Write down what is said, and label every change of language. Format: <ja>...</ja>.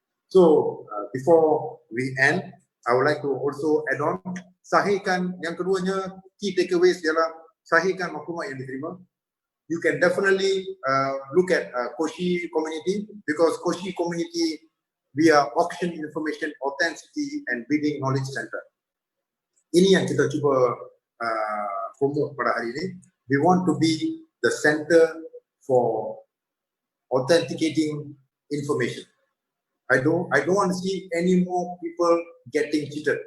<en>So before we end, I would like to also add on,</en> <ms>sahihkan yang keduanya,</ms> <en>key takeaways</en> <ms>ialah sahihkan maklumat yang diterima.</ms> <en>You can definitely look at Koshi community because Koshi community we are auction information authenticity and bidding knowledge center.</en> <ms>Ini yang kita cuba promote pada hari ini.</ms> <en>We want to be the center for authenticating information. I don't want to see any more people getting cheated.</en>